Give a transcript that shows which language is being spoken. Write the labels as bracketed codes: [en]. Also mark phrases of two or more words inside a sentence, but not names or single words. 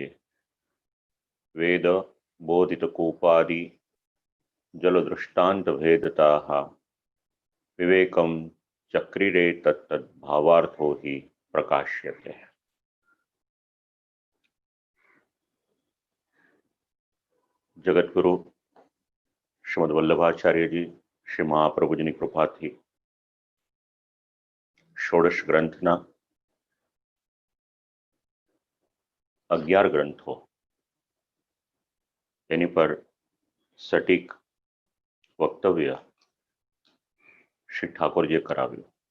[sa] वेद बोधितकूपादि जलदृष्टान्तभेदताः विवेकं चक्रिरे तत्तद्भावार्थो हि प्रकाश्यते। [gu] जगतगुरु श्रीमद वल्लभाचार्य जी श्री महाप्रभुजीની કૃપાથી ષોડશ ગ્રંથના 11 ગ્રંથો એની પર સટીક વક્તવ્ય શ્રી ઠાકોરજીએ કરાવ્યું।